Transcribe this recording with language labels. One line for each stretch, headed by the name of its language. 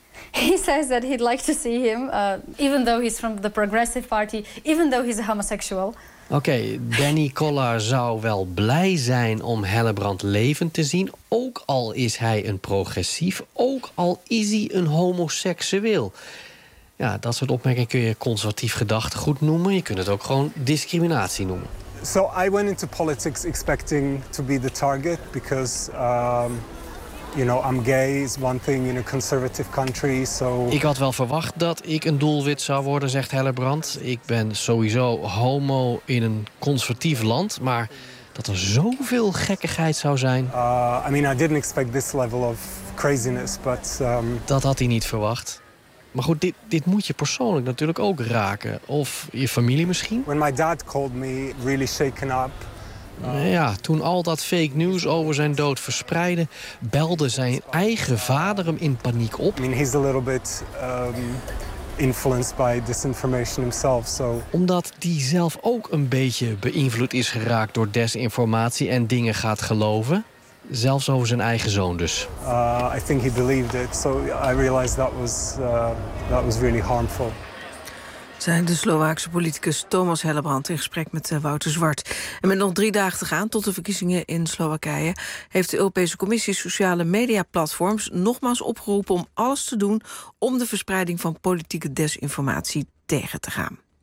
English: He says that he'd like to see him, even though he's from the Progressive Party, even though he's a homosexual.
Dutch: Oké, okay, Danny Collar zou wel blij zijn om Hellebrand levend te zien, ook al is hij een progressief, ook al is hij een homoseksueel. Ja, dat soort opmerkingen kun je conservatief gedachtegoed noemen. Je kunt het ook gewoon discriminatie noemen.
English: So I went into politics expecting to be the target because I'm gay is one thing in a conservative country, so...
Dutch: Ik had wel verwacht dat ik een doelwit zou worden, zegt Hellebrand. Ik ben sowieso homo in een conservatief land, maar dat er zoveel gekkigheid zou zijn...
English: I didn't expect this level of craziness, but...
Dutch: Dat had hij niet verwacht. Maar goed, dit moet je persoonlijk natuurlijk ook raken. Of je familie misschien.
English: When my dad called me really shaken up...
Dutch: Ja, toen al dat fake news over zijn dood verspreidde, belde zijn eigen vader hem in paniek op.
English: I mean, he's a little bit influenced by disinformation himself, so.
Dutch: Omdat die zelf ook een beetje beïnvloed is geraakt door desinformatie en dingen gaat geloven, zelfs over zijn eigen zoon dus.
English: I think he believed it, so I realized that was really harmful.
Dutch: Zijn de Slowaakse politicus Thomas Hellebrand in gesprek met Wouter Zwart. En met nog 3 dagen te gaan tot de verkiezingen in Slowakije heeft de Europese Commissie sociale mediaplatforms nogmaals opgeroepen om alles te doen om de verspreiding van politieke desinformatie tegen te gaan.